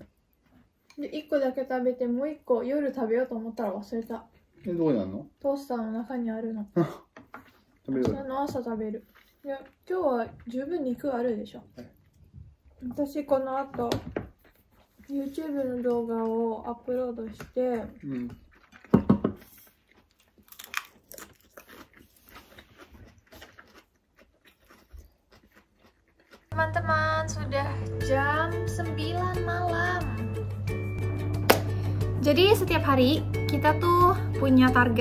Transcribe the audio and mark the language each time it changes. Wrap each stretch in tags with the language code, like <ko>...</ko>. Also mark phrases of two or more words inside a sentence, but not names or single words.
<ja>で1個だけ食べて、もう1個夜食べようと思ったら忘れた。どこにあるの？トースターの中にあるの。食べる。朝食べる。いや、今日は十分肉あるでしょ。私この後 YouTube の動画をアップロードして、</ja> <id>Teman-teman, sudah jam 9 malam. Jadi setiap hari kita tuh punya target.</id>